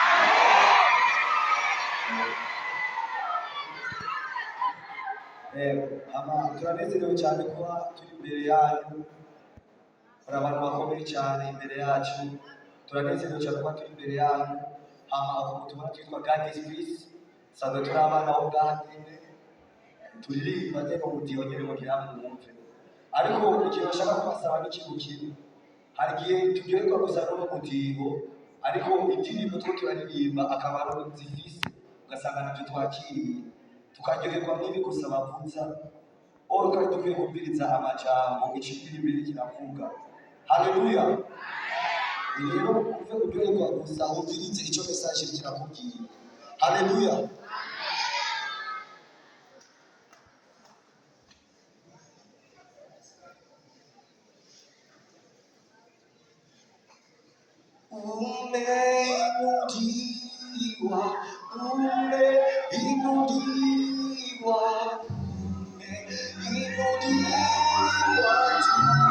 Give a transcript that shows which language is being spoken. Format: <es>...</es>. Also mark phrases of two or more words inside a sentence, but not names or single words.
<rn>Turanezerewe cyane kuba turi imbere yanyu. Hari abantu bakomeye cyane imbere yacu. Turanezerewe cyane kuba turi imbere yanyu. Tubona twitwa God is peace. Sanzwe turi abana aho bwanyine. Turirimba nyine umudiho nyine mugira mwumve. Ariko ikintu bashaka kubasaba n'ikintu kimwe. Hari igihe turyoherwa gusa n'umudiho, ariko indirimbo two turaririmba akamaro zifise ugasanga nabyo twakiriye. Tukaryoherwa n'ibi gusa bavuza. Oro twari dukwiye kumviriza amajambo icyo imbere kiravuga. Haleluya. Rero uve kuryoherwa gusa umvirize icyo message kirakubwiye. Haleluya.</rn> <sw>Umeinuliwa, umeinuliwa, umeinuliwa juu.</sw>